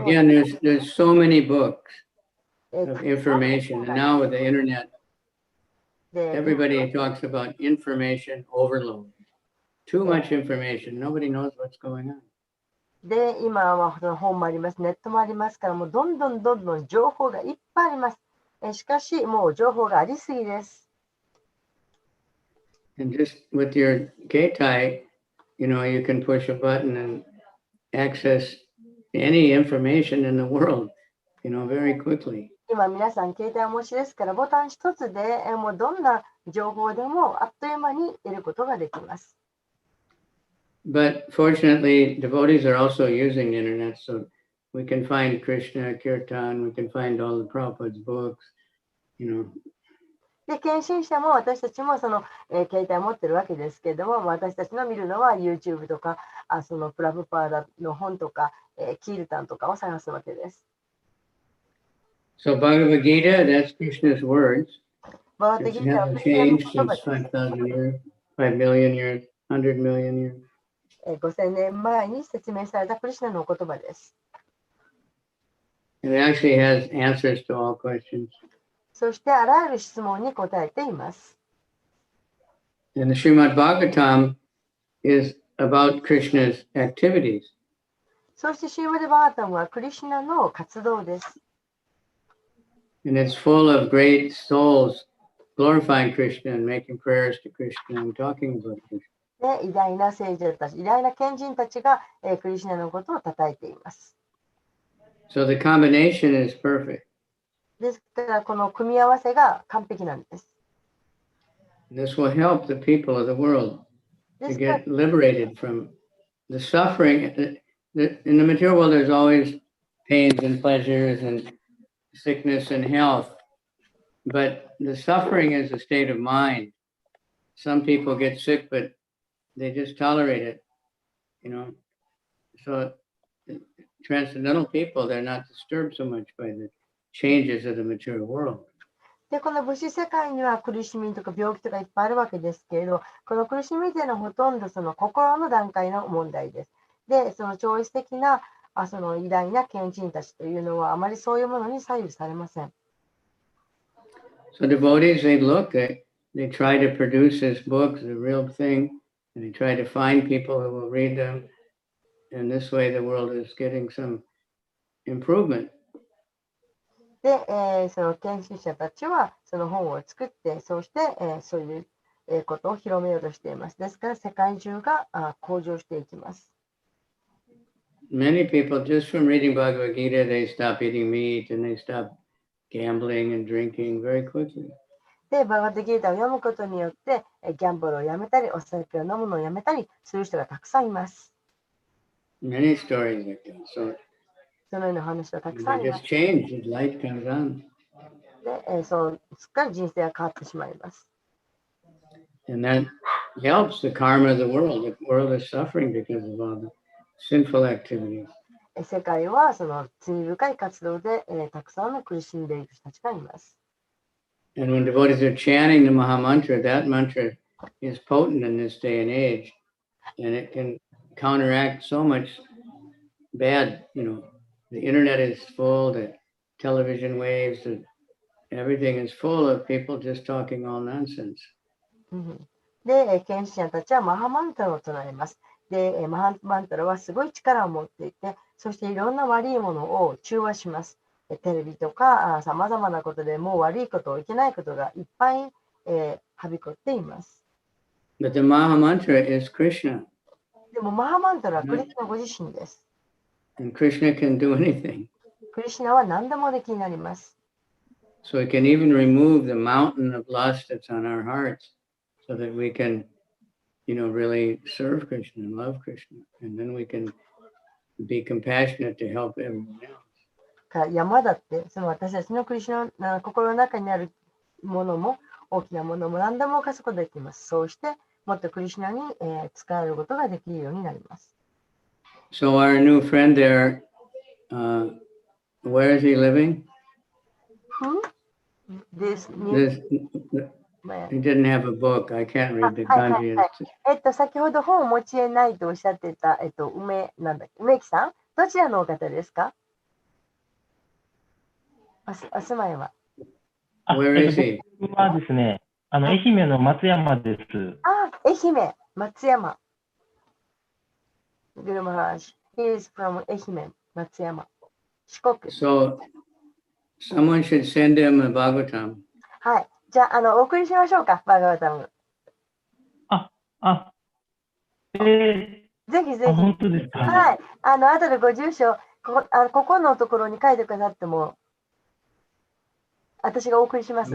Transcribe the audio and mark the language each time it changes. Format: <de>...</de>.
<en>again, there's so many books of information, and now with the internet,</en> <ja>で</ja> <en>everybody talks about information overload. too much information. Nobody knows what's going on.</en> <ja>で、今はその本もあります、ネットもありますから、もうどんどん情報がいっぱいあります。しかし、もう情報がありすぎです。</ja> <en>And just with your Keitai, you know, you can push a button and access any information in the world, you know, very quickly.</en> <ja>今皆さん携帯お持ちですから、ボタン一つでもうどんな情報でもあっという間に得ることができます。</ja> <en>But fortunately, devotees are also using the internet, so we can find Krishna, Kirtan, we can find all the Prabhupada's books, you know.</en> <ja>で、献身者も私たちもその、携帯を持ってるわけですけれども、私たちの見るのは YouTube とか、そのプラブパーダの本とか、キールタンとかを探すわけです。</ja> <en>So Bhagavad Gita, that's Krishna's words.</en> <ja>バガバッドギーターは</ja> <en>It</en> <ja>クリスナの</ja> <en>hasn't changed</en> <ja>です。</ja> <en>since 5,000 years, 5 million years, 100 million years.</en> <ja>5000年前に説明されたクリスナの言葉です。</ja> <en>It actually has answers to all questions.</en> <ja>そしてあらゆる質問に答えています。</ja> <en>And the Srimad Bhagavatam is about Krishna's activities.</en> <ja>そしてシーマデ・バータムはクリシュナの活動です。</ja> <en>And it's full of great souls glorifying Krishna and making prayers to Krishna and talking about Krishna.</en> <ja>で、偉大な聖者たち、偉大な賢人たちが、クリシュナのことを称えています。</ja> <en>So the combination is perfect.</en> <ja>ですからこの組み合わせが完璧なんです。</ja> <en>This will help the people of the world</en> <ja>で</ja> <en>to</en> <ja>すから</ja> <en>get liberated from the suffering. In the material world, there's always pains and pleasures and sickness and health. But the suffering is a state of mind. Some people get sick, but they just tolerate it, you know. So transcendental people, they're not disturbed so much by the changes of the material world.</en> <ja>で、この物質世界には苦しみとか病気とかいっぱいあるわけですけれど、この苦しみというのはほとんどその心の段階の問題です。で、その超越的なその偉大な賢人たちというのはあまりそういうものに左右されません。</ja> <en>So devotees, they look, they try to produce this book, the real thing, and they try to find people who will read them. And this way the world is getting some improvement.</en> <ja>で、その研修者たちはその本を作って、そうして、そういうことを広めようとしています。ですから世界中が向上していきます。</ja> <en>Many people, just from reading Bhagavad Gita, they stop eating meat and they stop gambling and drinking very quickly.</en> <ja>で、バガバッドギータを読むことによって、ギャンブルをやめたり、お酒を飲むのをやめたりする人がたくさんいます。</ja> <en>Many stories like that. So</en> <ja>そのような話はたくさんあ</ja> <en>they</en> <ja>りま</ja> <en>just</en> <ja>す。</ja> <en>change, the light comes on.</en> <ja>で、そうすっかり人生が変わってしまいます。</ja> <en>And that helps the karma of the world. The world is suffering because of all the sinful activities.</en> <ja>世界はその罪深い活動で、たくさんの苦しんでいる人たちがいます。</ja> <en>And when devotees are chanting the Maha Mantra, that mantra is potent in this day and age. And it can counteract so much bad, you know. The internet is full, the television waves, everything is full of people just talking all nonsense.</en> <ja>で、賢者たちはマハマンタラを唱えます。で、マハマンタラはすごい力を持っていて、そしていろんな悪いものを中和します。テレビとかさまざまなことでもう悪いこと、いけないことがいっぱい、はびこっています。</ja> <en>But the Maha Mantra is Krishna.</en> <ja>でもマハマンタラはクリシュナご自身です。</ja> <en>And Krishna can do anything.</en> <ja>クリシュナは何でもできになります。</ja> <en>So it can even remove the mountain of lust that's on our hearts so that we can, you know, really serve Krishna and love Krishna. And then we can be compassionate to help everyone else.</en> <ja>山だって、その私たちのクリシュナの心の中にあるものも、大きなものも何でも犯すことができます。そうして、もっとクリシュナに、使えることができるようになります。</ja> <en>So our new friend there, where is he living? This he didn't have a book. I can't read the kanji.</en> <ja>先ほど本をお持ち得ないとおっしゃってた、梅木さん、どちらのお方ですか？お住まいは。</ja> <en>Where is he?</en> <ja>僕はですね、愛媛の松山です。愛媛、松山。Guru Maharaj.</ja> <en>He is from 愛媛、松山。</en> <ja>四国。</ja> <en>So someone should send him a Bhagavatam.</en> <ja>はい。じゃあ、お送りしましょうか、バガワタム。あ、ぜひぜひ。本当ですか。はい。後でご住所、ここのところに書いてくださっても、私がお送りします。</ja>